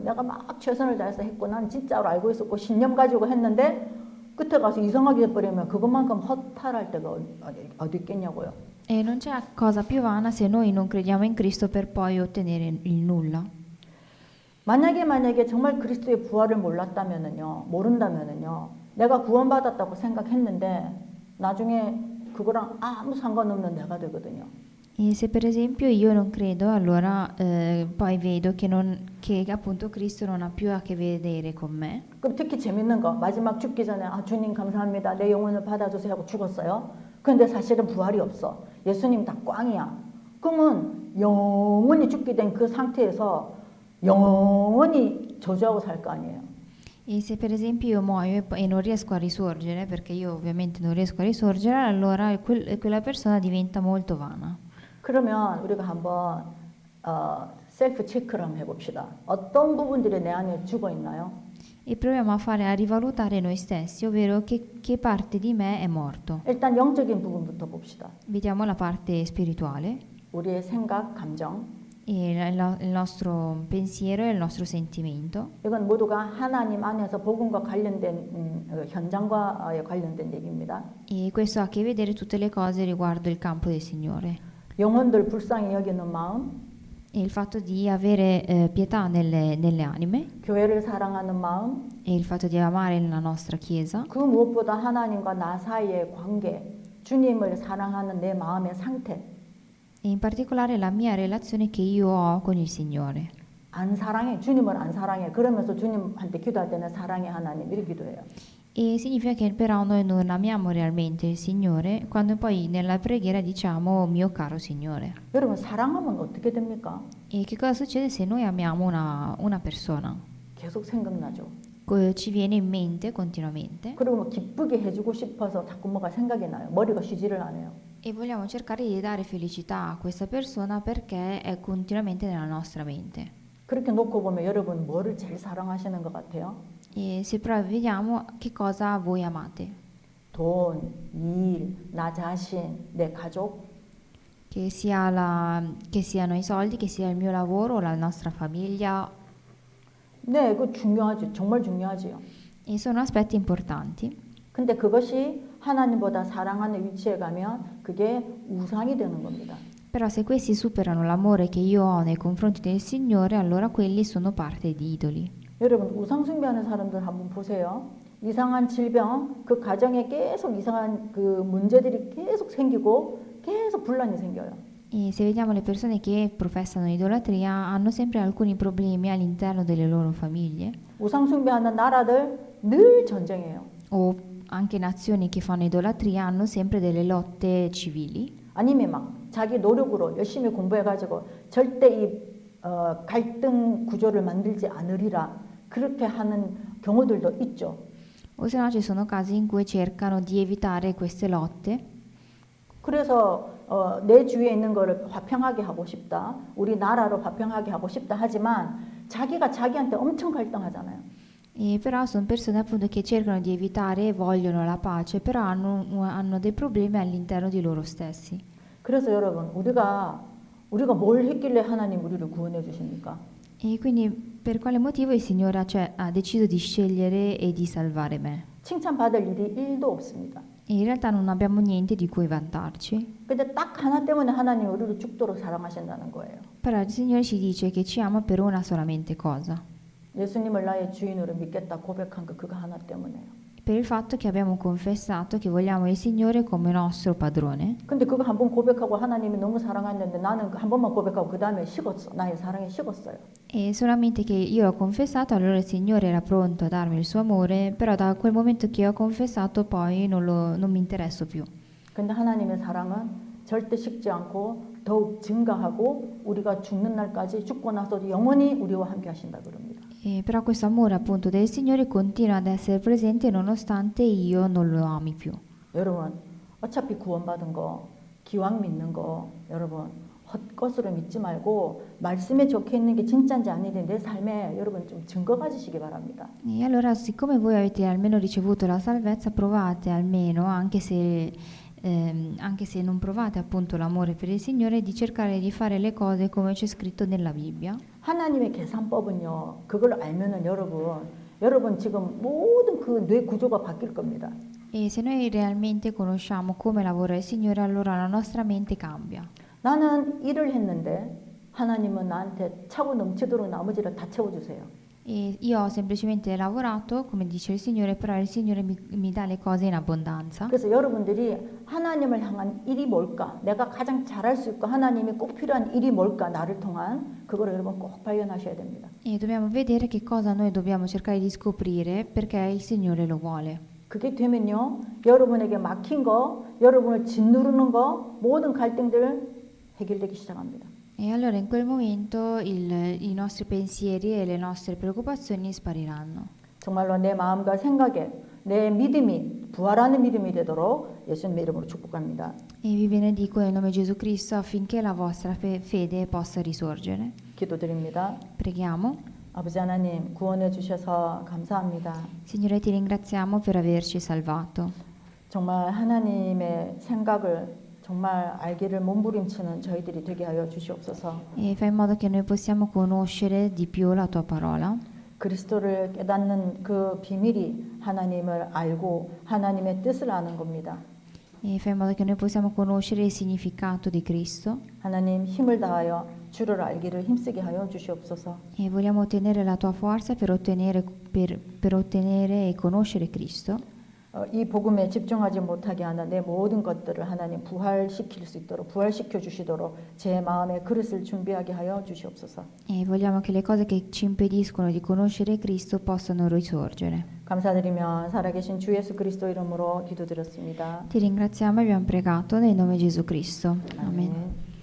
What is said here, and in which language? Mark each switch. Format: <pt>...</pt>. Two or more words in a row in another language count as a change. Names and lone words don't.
<ko>내가 막 최선을 다해서 했고 난 진짜로 알고 있었고 신념 가지고 했는데 끝에 가서 이상하게 돼버리면 그것만큼 허탈할 때가 어디 있겠냐고요.</ko> <it>E non c'è cosa più vana se noi non crediamo in Cristo per poi ottenere il nulla.</it> <ko>만약에 정말 그리스도의 부활을 모른다면은요, 내가 구원받았다고 생각했는데 나중에 그거랑 아무 상관없는 내가 되거든요.</ko> <it>E se per esempio io non credo, allora poi vedo che appunto Cristo non ha più a che vedere con me.</it> <ko>그럼 특히 재밌는 거 마지막 죽기 전에 주님 감사합니다. 내 영혼을 받아주세요 하고 죽었어요. 그런데 사실은 부활이 없어. 예수님 다 꽝이야. 그러면 영원히 죽게 된 그 상태에서 영원히 저주하고 살 거 아니에요.</ko> <it>E se per esempio io muoio e non riesco a risorgere, perché io ovviamente non riesco a risorgere, allora quella persona diventa molto vana.</it> <ko>그러면 우리가 한번 셀프 체크를 한번 해봅시다. 어떤 부분들이 내 안에 죽어 있나요?</ko> <it>E proviamo a rivalutare noi stessi, ovvero che parte di me è morto.</it> <ko>일단 영적인 부분부터 봅시다.</ko> <it>Vediamo la parte spirituale,</it> <ko>우리의 생각, 감정.</ko> <it>il nostro pensiero e il nostro sentimento.</it> <ko>이건 모두가 하나님 안에서 복음과 관련된 현장과 관련된 얘기입니다.</ko> <it>E questo ha a che vedere tutte le cose riguardo il campo del Signore.</it> <ko>영혼들 불쌍히 여기는 마음,</ko> <it>E il fatto di avere pietà nelle anime</it> <ko>교회를 사랑하는 마음,</ko> <it>e il fatto di amare la nostra Chiesa</it> <ko>그 무엇보다 하나님과 나 사이의 관계, 주님을 사랑하는 내 마음의 상태.</ko> <it>e in particolare la mia relazione che io ho con il Signore.</it> <ko>안 사랑해, 주님을 안 사랑해. 그러면서 주님한테 기도할 때는 사랑해 하나님 이렇게 기도해요.</ko> <it>E significa che però noi non amiamo realmente il Signore quando poi nella preghiera diciamo mio caro Signore.</it> <ko>여러분 사랑하면 어떻게 됩니까?</ko> <it>E che cosa succede se noi amiamo una persona?</it> <ko>계속 생각나죠.</ko> <it>Ci viene in mente continuamente</it> <ko>그리고 뭐 기쁘게 해주고 싶어서 자꾸 뭐가 생각이 나요. 머리가 쉬지를 않아요.</ko> <it>e vogliamo cercare di dare felicità a questa persona perché è continuamente nella nostra mente.</it> <ko>그렇게 놓고 보면 여러분 뭐를 제일 사랑하시는 것 같아요?</ko> <it>E se però vediamo che cosa voi amate,</it> <ko>돈, 일, 나 자신, 내 가족.</ko> <it>che siano i soldi, che sia il mio lavoro, la nostra famiglia,</it> <ko>네, 그거 중요하죠. 정말 중요하지요.</ko> <it>e sono aspetti importanti.</it> <ko>근데 그것이 하나님보다 사랑하는 위치에 가면 그게 우상이 되는 겁니다.</ko> <it>Però se questi superano l'amore che io ho nei confronti del Signore, allora quelli sono parte di idoli.</it> <ko>여러분 우상 숭배하는 사람들 한번 보세요. 이상한 질병, 그 가정에 계속 이상한 그 문제들이 계속 생기고 계속 분란이 생겨요.</ko> <it>E se vediamo le persone che professano idolatria, hanno sempre alcuni problemi all'interno delle loro famiglie,</it> <ko>우상 숭배하는 나라들 늘 전쟁이에요.</ko> <it>o anche nazioni che fanno idolatria hanno sempre delle lotte civili.</it> <ko>아니면 막 자기 노력으로 열심히 공부해가지고 절대 이 갈등 구조를 만들지 않으리라 그렇게 하는 경우들도 있죠.</ko> <it>O se no ci sono casi in cui cercano di evitare queste lotte.</it> <ko>그래서 내 주위에 있는 거를 화평하게 하고 싶다. 우리 나라로 화평하게 하고 싶다 하지만 자기가 자기한테 엄청 갈등하잖아요.</ko> <it>E però sono persone appunto che cercano di evitare e vogliono la pace, però hanno dei problemi all'interno di loro stessi.</it> <ko>그래서 여러분 우리가 뭘 했길래 하나님 우리를 구원해 주십니까?</ko> <it>E quindi per quale motivo il Signore ha deciso di scegliere e di salvare me?</it> <ko>칭찬받을 일이 1도 없습니다.</ko> <it>E in realtà non abbiamo niente di cui vantarci.</it> <ko>근데 딱 하나 때문에 하나님 우리를 죽도록 사랑하신다는 거예요.</ko> <it>Però il Signore ci dice che ci ama per una solamente cosa,</it> <ko>예수님을 나의 주인으로 믿겠다 고백한 거 그거 하나 때문에요.</ko> <it>per il fatto che abbiamo confessato che vogliamo il Signore come nostro padrone.</it> <ko>근데 그거 한 번 고백하고 하나님이 너무 사랑했는데 나는 한 번만 고백하고 그 다음에 식었어. 나의 사랑에 식었어요.</ko> <it>E solamente che io ho confessato, allora il Signore era pronto a darmi il suo amore, però da quel momento che io ho confessato poi non mi interesso più.</it> <ko>근데 하나님의 사랑은 절대 식지 않고 더욱 증가하고 우리가 죽는 날까지 죽고 나서도 영원히 우리와 함께 하신다 그럽니다.</ko> <it>Però questo amore appunto del Signore continua ad essere presente nonostante io non lo ami più.</it> <ko>여러분 어차피 구원받은 거 기왕 믿는 거 여러분 헛것으로 믿지 말고 말씀에 적혀 있는 게 진짜인지 아닌지 내 삶에 여러분 좀 증거 가지시기 바랍니다.</ko> <it>E allora, siccome voi avete almeno ricevuto la salvezza, provate almeno, anche se non provate appunto l'amore per il Signore, di cercare di fare le cose come c'è scritto nella Bibbia.</it> <ko>하나님의 계산법은요. 그걸 알면은 여러분 지금 모든 그 뇌 구조가 바뀔 겁니다.</ko> <it>E se noi realmente conosciamo come lavora il Signore, allora la nostra mente cambia.</it> <ko>나는 일을 했는데 하나님은 나한테 차고 넘치도록 나머지를 다 채워주세요.</ko> <it>E io ho semplicemente lavorato, come dice il Signore, però il Signore mi dà le cose in abbondanza.</it> <ko>그래서 여러분들이 하나님을 향한 일이 뭘까? 내가 가장 잘할 수 있고 하나님이 꼭 필요한 일이 뭘까? 나를 통한 그거를 여러분 꼭 발견하셔야 됩니다.</ko> <it>E dobbiamo vedere che cosa noi dobbiamo cercare di scoprire perché il Signore lo vuole.</it> <ko>그게 되면요. 여러분에게 막힌 거, 여러분을 짓누르는 거, 모든 갈등들 해결되기 시작합니다.</ko> <it>E allora in quel momento i nostri pensieri e le nostre preoccupazioni spariranno.</it> <ko>정말로 내 마음과 생각에 내 믿음이 부활하는 믿음이 되도록 예수님의 이름으로 축복합니다.</ko> <it>E vi benedico nel nome di Gesù Cristo affinché la vostra fede possa risorgere.</it> <ko>기도드립니다.</ko> <it>Preghiamo.</it> <ko>아버지 하나님 구원해 주셔서 감사합니다.</ko> <it>Signore, ti ringraziamo per averci salvato.</it> <ko>정말 하나님의 생각을 정말 알기를 몸부림치는 저희들이 되게 하여 주시옵소서.</ko> <it>E fai in modo che noi possiamo conoscere di più la tua parola.</it> <ko>그리스도를 깨닫는 그 비밀이 하나님을 알고 하나님의 뜻을 아는 겁니다.</ko> <it>E fai in modo che noi possiamo conoscere il significato di Cristo.</it> <ko>하나님 힘을 다하여 주를 알기를 힘쓰게 하여 주시옵소서.</ko> <it>E vogliamo ottenere la tua forza per ottenere e conoscere Cristo.</it> <ko>이 복음에 집중하지 못하게 하는 내 모든 것들을 하나님 부활시킬 수 있도록 부활시켜 주시도록 제 마음의 그릇을 준비하게 하여 주시옵소서.</ko> <it>E vogliamo che le cose che ci impediscono di conoscere Cristo possano risorgere.</it> <ko>감사드리며 살아계신 주 예수 그리스도 이름으로 기도드렸습니다.</ko> <it>Ti ringraziamo e abbiamo pregato nel nome di Gesù Cristo. Amen.</it> <ko>아멘.</ko>